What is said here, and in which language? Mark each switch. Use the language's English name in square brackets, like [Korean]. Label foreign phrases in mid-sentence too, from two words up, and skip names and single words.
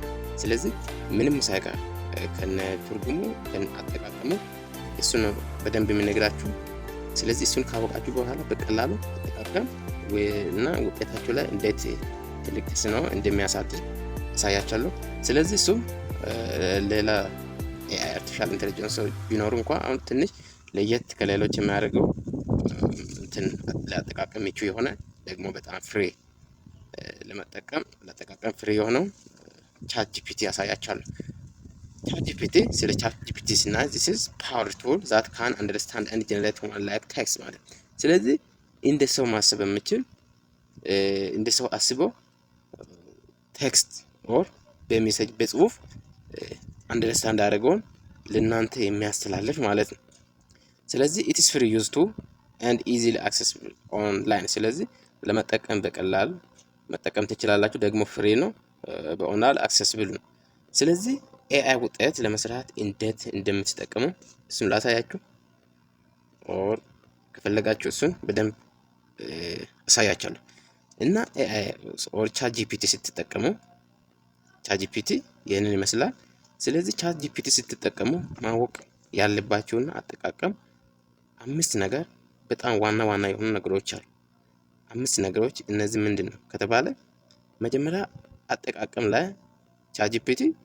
[Amharic] ስለዚህ ምንም ሳይቀር ከነ ትርጉሙ ከነ አጠቃቀሙ እሱን በደንብ የምነግራችሁ። ስለዚህ እሱን ካወቃችሁ በኋላ በቀላሉ አጠቃቀም እና ውጤታችሁ ላይ እንዴት ትልቅ ተጽዕኖ እንደሚያሳድር አሳያችኋለሁ። ስለዚህ እሱም ሌላ [English] AI artificial intelligence [Amharic] ቢኖሩ እንኳን አሁን ትንሽ ለየት ከሌሎች የሚያደርገው እንትን ለአጠቃቀም ምቹ የሆነ ደግሞ በጣም ፍሪ ለአጠቃቀም ፍሪ የሆነው ቻት ጂፒቲ ያሳያችኋለሁ። ቻት ጂፒቲ ስለ ቻት ጂፒቲ ስናይ [English] this is power tool that can understand and generate one like text [Amharic] ማለት። ስለዚህ እንደ ሰው ማሰብ የምችል እንደ ሰው አስቦ [English] text or [Amharic] በሜሴጅ በጽሁፍ አንደርስታንድ አድርገውን ለእናንተ የሚያስተላልፍ ማለት ነው። ስለዚህ [English] it is free used to and easily accessible online። [Amharic] ስለዚህ ለመጠቀም በቀላሉ መጠቀም ትችላላችሁ። ደግሞ ፍሪ ነው፣ በኦንላይን አክሰስብል ነው። ስለዚህ ኤአይ ውጤት ለመስራት እንዴት እንደምትጠቀሙ እሱን ላሳያችሁ፣ ኦር ከፈለጋችሁ እሱን በደንብ አሳያችኋለሁ። እና [English] AI or [Amharic] ቻት ጂፒቲ ስትጠቀሙ ቻት ጂፒቲ ይህንን ይመስላል። ስለዚህ ቻት ጂፒቲ ስትጠቀሙ ማወቅ ያለባችሁና አጠቃቀም 5 ነገር በጣም ዋና የሆኑ ነገሮች አሉ። 5 ነገሮች እነዚህ ምንድን ነው ከተባለ መጀመሪያ አጠቃቀም ላይ ቻት ጂፒቲ